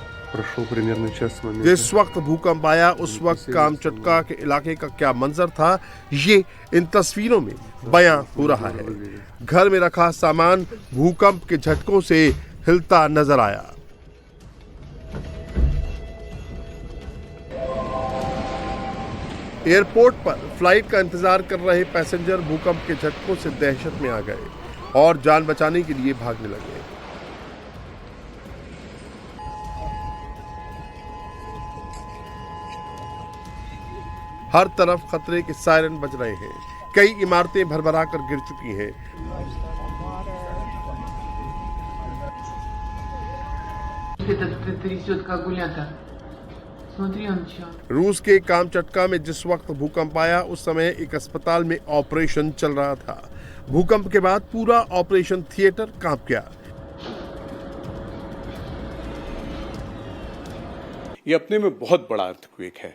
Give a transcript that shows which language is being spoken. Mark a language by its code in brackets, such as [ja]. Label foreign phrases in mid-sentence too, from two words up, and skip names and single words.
[ru] Прошел примерно час с момента. [hi] जिस वक्त भूकंप आया उस वक्त कामचटका के इलाके का क्या मंजर था, ये इन तस्वीरों में बयां हो रहा है। घर में रखा सामान भूकंप के झटकों से हिलता नजर आया। एयरपोर्ट पर फ्लाइट का इंतजार कर रहे पैसेंजर भूकंप के झटकों से दहशत में आ गए और जान बचाने के लिए भागने लगे। हर तरफ खतरे के सायरन बज रहे हैं। कई इमारतें भरभरा कर गिर चुकी हैं। [ru] Это трясет как гулята. Смотри, он чё. [hi] रूस के कामचटका में जिस वक्त भूकंप आया उस समय एक अस्पताल में ऑपरेशन चल रहा था। भूकंप के बाद पूरा ऑपरेशन थिएटर कांप गया। ये अपने में बहुत बड़ा अर्थक्वेक है।